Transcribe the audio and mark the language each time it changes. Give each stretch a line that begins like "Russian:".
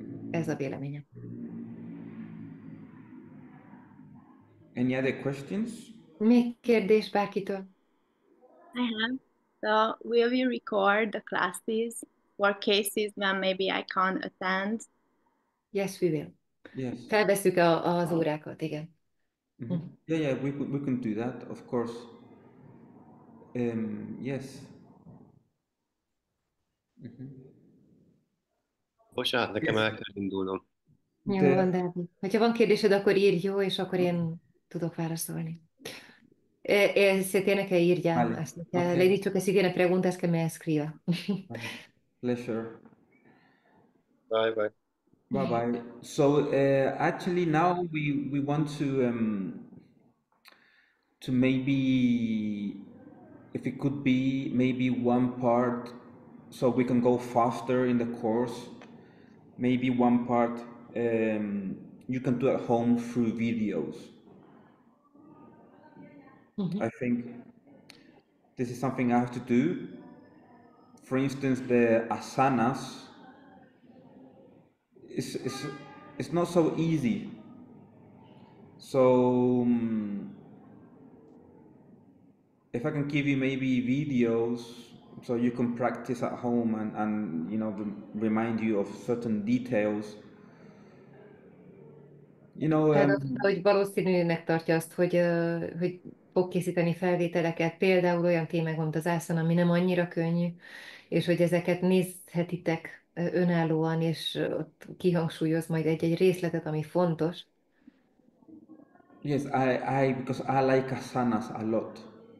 Hungarian: Ez a véleményem.
English: Any other questions?
Hungarian: Még kérdés bárkitől?
English: I have. So, will we record the classes for cases when maybe I can't attend? Yes, we will. Yes.
Hungarian: Felvesszük az órákat, igen.
English: Yeah, we can do that, of course. Yes.
Hungarian: Bocsánat, nekem el kell indulnom. Jó van, de ha van kérdésed, akkor írj, jó, és akkor én tudok válaszolni.
Spanish: Se tiene que ir ya, Vale. así que
English: Okay.
Spanish: le he dicho que si tiene preguntas que me escriba.
English: Pleasure. Bye bye. Bye bye. So actually now we want to maybe, if it could be maybe one part, so we can go faster in the course. Maybe one part you can do at home through videos. I think this is something I have to do. For instance, the asanas. It's not so easy. So if I can give you maybe videos so you can practice at home and you know, remind you of certain details. You know,
Hungarian: Hát azt mondta, hogy valószínűnek tartja azt, hogy fog készíteni felvételeket, például olyan témákban, mint az ászana, ami nem annyira könnyű, és hogy ezeket nézhetitek önállóan, és ott kihangsúlyoz majd egy-egy részletet, ami fontos.
English: Yes, because I like asanas a lot.